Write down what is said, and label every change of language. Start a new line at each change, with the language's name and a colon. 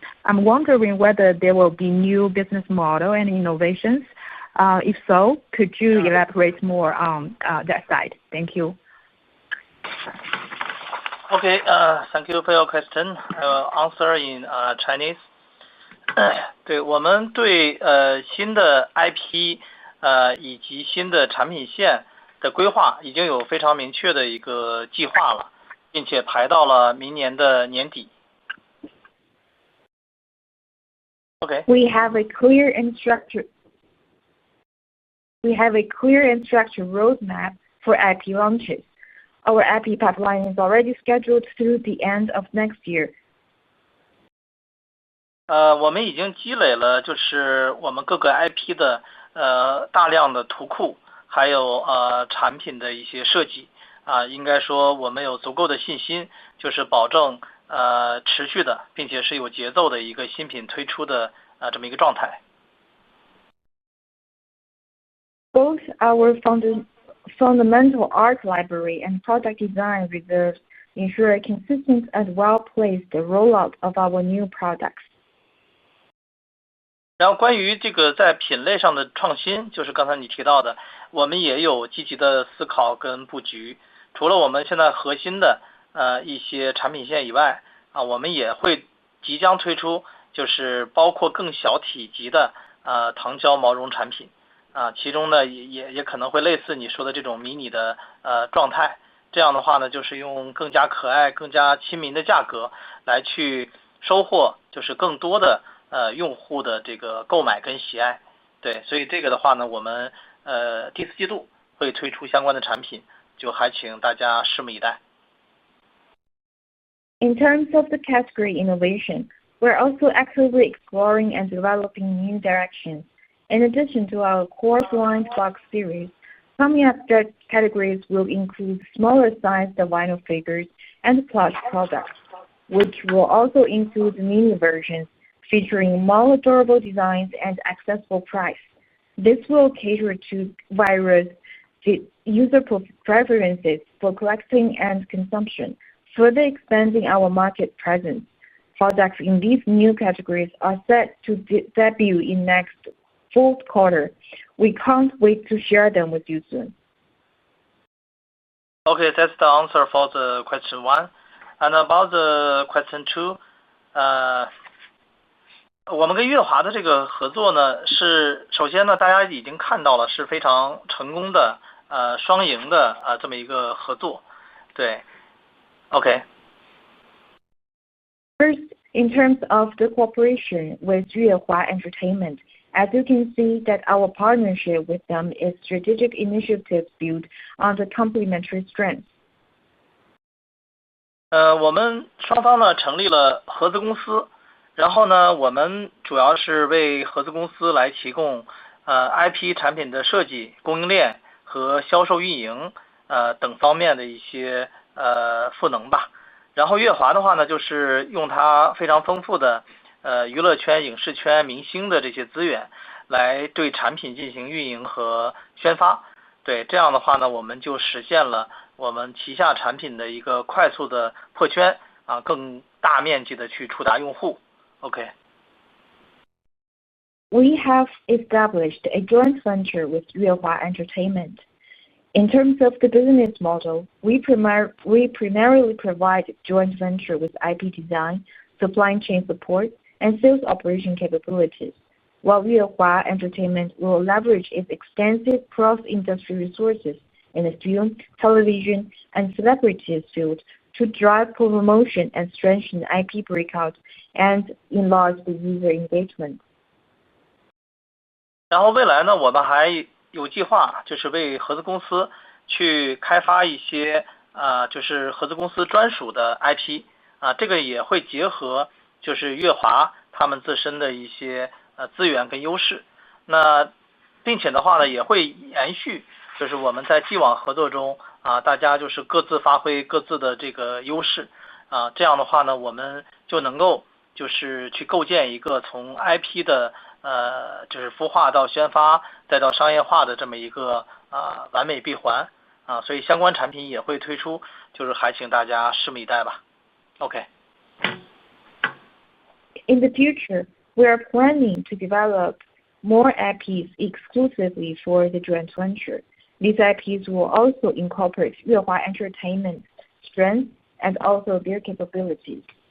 English: I'm wondering whether there will be new business model and innovations. If so, could you elaborate more on that side? Thank you. Okay, thank you for your question. I will answer in Chinese.
Chinese: 对，我们对新的 IP 以及新的产品线的规划已经有非常明确的一个计划了，并且排到了明年的年底。
English: Okay. We have a clear and structured roadmap for IP launches. Our IP pipeline is already scheduled through the end of next year.
Chinese: 我们已经积累了就是我们各个 IP 的大量的图库，还有产品的一些设计应该说我们有足够的信心，就是保证持续的并且是有节奏的一个新品推出的这么一个状态。
English: Both our fundamental art library and product design reserves ensure a consistent and well-placed rollout of our new products.
Chinese: 然后关于这个在品类上的创新，就是刚才你提到的，我们也有积极的思考跟布局。除了我们现在核心的一些产品线以外，我们也会即将推出，就是包括更小体积的糖胶毛绒产品，其中呢也可能会类似你说的这种迷你的状态。这样的话呢，就是用更加可爱、更加亲民的价格来去收获，就是更多的用户的这个购买跟喜爱。对，所以这个的话呢，我们第4季度会推出相关的产品，就还请大家拭目以待。
English: In terms of the category innovation, we're also actively exploring and developing new directions. In addition to our core blind box series, coming up categories will include smaller sized vinyl figures and plush products, which will also include mini versions featuring more durable designs and accessible price. This will cater to various user preferences for collecting and consumption, further expanding our market presence. Products in these new categories are set to debut in next fourth quarter. We can't wait to share them with you soon. Okay, that's the answer for the question 1. And about the question 2,
Chinese: 我们跟乐华的这个合作呢，是首先呢，大家已经看到了是非常成功的双赢的这么一个合作。对 ，OK。
English: First, in terms of the cooperation with Yuehua Entertainment, as you can see that our partnership with them is strategic initiatives built on the complementary strengths.
Chinese: 我们双方呢成立了合资公司，然后呢，我们主要是为合资公司来提供IP 产品的设计、供应链和销售运营等方面的一些赋能吧。然后乐华的话呢，就是用它非常丰富的娱乐圈、影视圈明星的这些资源，来对产品进行运营和宣发。对，这样的话呢，我们就实现了我们旗下产品的一个快速的破圈更大面积的去触达用户。
English: OK。 We have established a joint venture with Yuehua Entertainment. In terms of the business model, we primarily provide joint venture with IP design, supply chain support, and sales operation capabilities, while Yuehua Entertainment will leverage its extensive cross-industry resources in the film, television, and celebrities field to drive promotion and strengthen IP breakout and enlarge the user engagement.
Chinese: 然后未来呢，我们还有计划，就是为合资公司去开发一些就是合资公司专属的 IP 这个也会结合就是乐华他们自身的一些资源跟优势。那并且的话呢，也会延续就是我们在既往合作中大家就是各自发挥各自的这个优势这样的话呢，我们就能够就是去构建一个从 IP 的就是孵化到宣发再到商业化的这么一个完美闭环所以相关产品也会推出，就是还请大家拭目以待吧。
English: OK。 In the future, we are planning to develop more IPs exclusively for the joint venture. These IPs will also incorporate Yuehua Entertainment's strengths and also their capabilities.